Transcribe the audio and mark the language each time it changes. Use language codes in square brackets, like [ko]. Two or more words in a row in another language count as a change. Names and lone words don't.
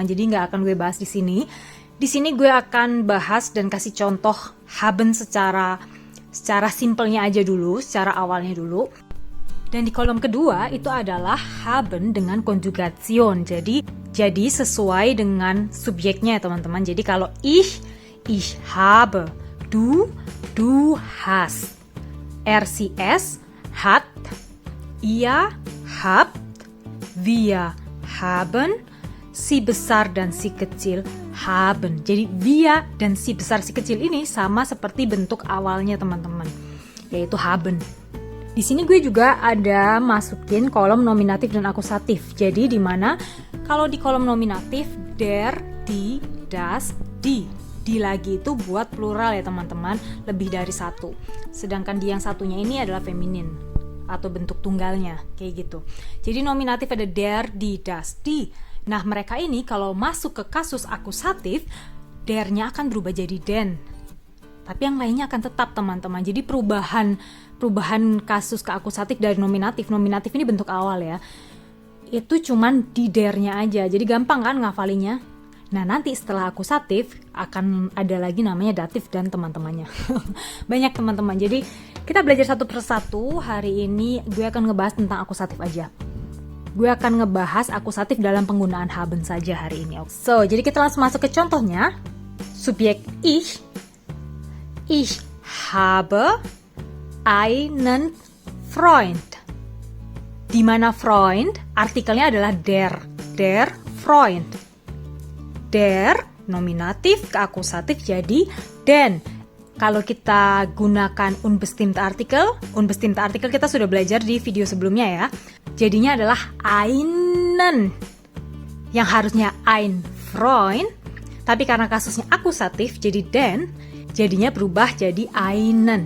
[id] Jadi nggak akan gue bahas di sini. Di sini gue akan bahas dan kasih contoh haben secara simpelnya aja dulu, secara awalnya dulu. Dan di kolom kedua itu adalah haben dengan konjugation. Jadi sesuai dengan subjeknya ya teman-teman. Jadi kalau [de] ich habe, du hast, er, sie, es hat, ihr habt, wir haben, [id] si besar dan si kecil haben. Jadi wir dan si besar si kecil ini sama seperti bentuk awalnya teman-teman, yaitu haben. Di sini gue juga ada masukin kolom nominatif dan akusatif. Jadi di mana kalau di kolom nominatif [de] der, die, das, die. [id] Di lagi itu buat plural ya teman-teman, lebih dari satu. Sedangkan di yang satunya ini adalah feminin atau bentuk tunggalnya, kayak gitu. Jadi nominatif ada [de] der, die, das, die. [id] Nah mereka ini kalau masuk ke kasus akusatif, der-nya akan berubah jadi den. Tapi yang lainnya akan tetap teman-teman. Jadi perubahan kasus ke akusatif dari nominatif ini bentuk awal ya. Itu cuman di der-nya aja. Jadi gampang kan ngafalinya. Nah nanti setelah akusatif akan ada lagi namanya datif dan teman-temannya. Banyak teman-teman. Jadi kita belajar satu persatu. Hari ini gue akan ngebahas tentang akusatif aja. Gue akan ngebahas akusatif dalam penggunaan haben saja hari ini. So, jadi kita langsung masuk ke contohnya. [de] Subjek ich habe einen Freund. [id] Di mana Freund artikelnya adalah der Freund. Der nominatif ke akusatif jadi den. Kalau kita gunakan [de] unbestimmte Artikel [id] kita sudah belajar di video sebelumnya ya. Jadinya adalah einen, yang harusnya [de] ein Freund, [id] tapi karena kasusnya akusatif jadi den, jadinya berubah jadi einen.